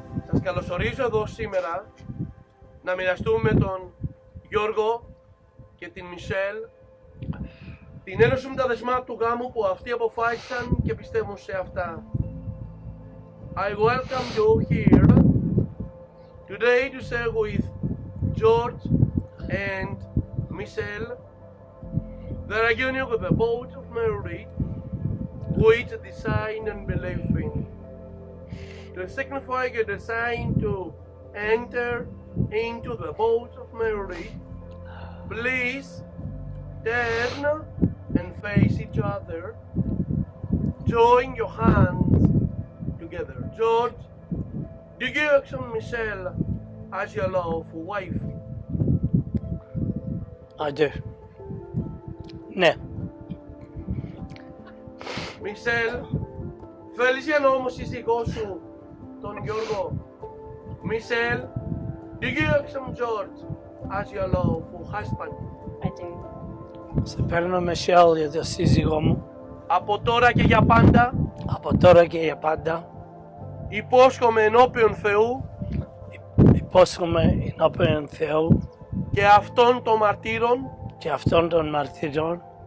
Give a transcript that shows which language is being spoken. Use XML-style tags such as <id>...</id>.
<el>Σας καλωσορίζω εδώ σήμερα να μοιραστούμε τον Γιώργο και την Μισελ την ένωση με τα δεσμά του γάμου που αυτοί αποφάσισαν και πιστεύουν σε αυτά.</el> <en>I welcome you here today to share with George and Michelle their union with the vows of marriage which design and believe in. To signify a design to enter into the vows of marriage, please turn and face each other. Join your hands together. George, do you accept Michelle as your lawful wife? I do.</en> <el>Ναι. Michelle, θέλεις για νόμο σύζυγό σου τον Γιώργο?</el> <en>Michelle, do you accept George as your lawful husband? I do.</en> <el>Σε παίρνω Μισελ για το σύζυγό μου. Από τώρα και για πάντα. Από τώρα και για πάντα. Υπόσχομαι ενώπιον Θεού. Υπόσχομαι ενώπιον Θεού. και αυτών των μαρτύρων και αυτών των μαρτυρών,</el>